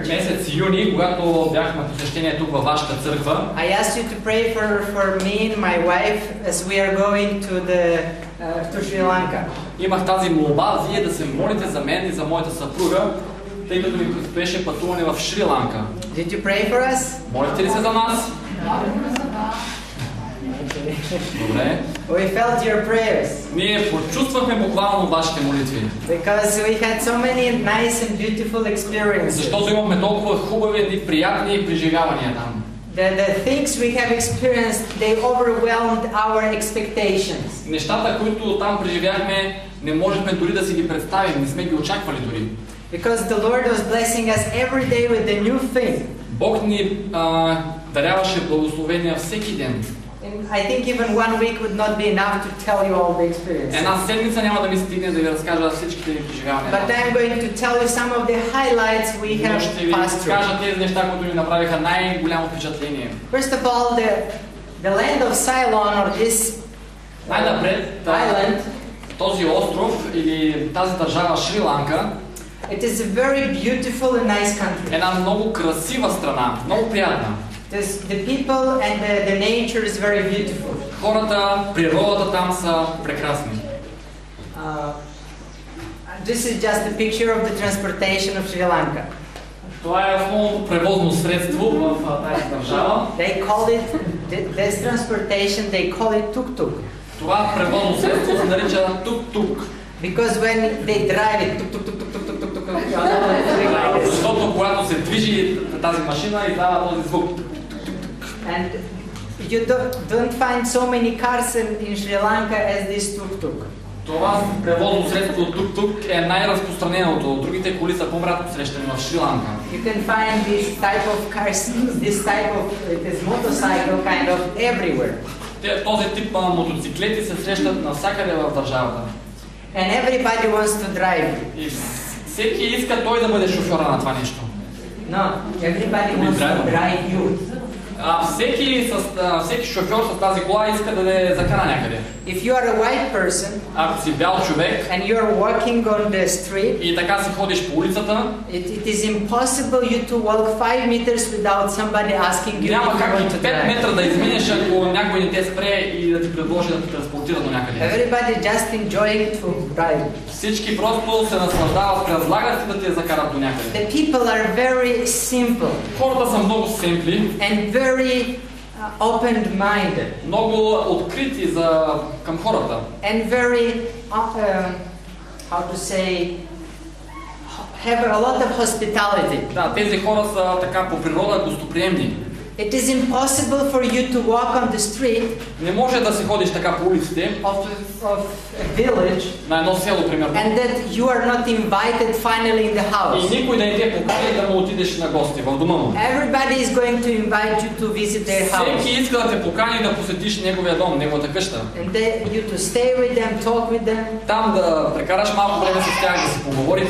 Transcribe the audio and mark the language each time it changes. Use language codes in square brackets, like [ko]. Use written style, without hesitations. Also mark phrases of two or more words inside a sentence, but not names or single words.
[bg] месец юни, когато бяхме на посещение тук във вашата църква, [en] I asked you to pray for me and my wife as we are going to Sri Lanka. [bg] имах тази молба, вие да се молите за мен и за моята съпруга, тъй като ми предстоеше пътуване в Шри Ланка. [en] Did you pray for us? [bg] Молите ли се за нас? Добре. [en] We felt your prayers. [bg] Ние почувствахме буквално вашите молитви. [en] Because we had so many nice and beautiful experiences. [bg] Защото имахме толкова хубави и приятни преживявания там. [en] The things we have experienced, they overwhelmed our expectations. [bg] Нещата, които там преживяхме, не можехме дори да си ги представим, не сме ги очаквали дори. [en] Because the Lord was blessing us every day with a new thing. [bg] Бог ни даряваше благословения всеки ден. [en] I think even 1 week would not be enough to tell you all the experiences. [bg] Една седмица няма да ми стигне да ви разкажа всичките ми преживявания. [en] But I'm going to tell you some of the highlights we have [bg] Ще ви [en] passed through. [bg] кажа тези неща, които ми направиха най-голямо впечатление. [en] First of all, the land of Ceylon, or this [bg] Най-напред, [en] island, [bg] този остров или тази държава Шри Ланка, [en] it is a very beautiful and nice country. [bg] една много красива страна, много приятна. [en] The people and the nature is very beautiful. [bg] Хората, природата там са прекрасни. [en] This is just a picture of the transportation of Sri Lanka. [bg] Това е основното превозно средство в тази държава. [en] They call it this transportation. They call it tuk-tuk. [bg] Това превозно средство се нарича тук-тук. [en] Because when they drive it, [bg] защото когато се движи тази машина, издава този звук. [en] And you don't find so many cars in Sri Lanka as this tuk-tuk. [bg] Това превозно средство тук-тук е най-разпространеното. Другите коли са по-рядко срещани в Шри Ланка. [en] You can find this type of cars, this motorcycle kind of everywhere. [bg] Този тип мотоциклети се срещат навсякъде в държавата. [en] And everybody wants to drive. [bg] И всеки иска той да бъде шофьора на това нещо. [en] No, everybody wants to drive you. [bg] Всеки шофьор с тази кола иска да я закара някъде. [en] If you are a white person, [bg] ако си бял човек, [en] and you are walking on the street, [bg] и така си ходиш по улицата, [en] it is impossible you to walk 5 meters without somebody asking you. [bg] Няма как 5 метра да изминеш, ако някой не те спре и да ти предложи да те транспортира до някъде. [en] Everybody just enjoying it for drive. [bg] Всички просто се наслаждават, разлагат и да те закарат до някъде. [en] The people are very simple. [bg] Хората са много simple. [en] And very open-minded. [bg] Много открити към хората. [en] And very, how to say, have a lot of hospitality. [bg] Да, тези хора са така по природа гостоприемни. [en] It is impossible for you to walk on the street. [bg] Не може да си ходиш така по улиците. [en] Of a village. [bg] На едно село, примерно. [en] And that you are not invited finally in the house. [bg] И никой да не те покани да му отидеш на гости в дома му. [en] Everybody is going to invite you to visit their house. [bg] Всеки иска да те покани да посетиш неговия дом, неговата къща. [en] And you to stay with them, talk with them. [bg] Там да прекараш малко време с тях, да си поговорите.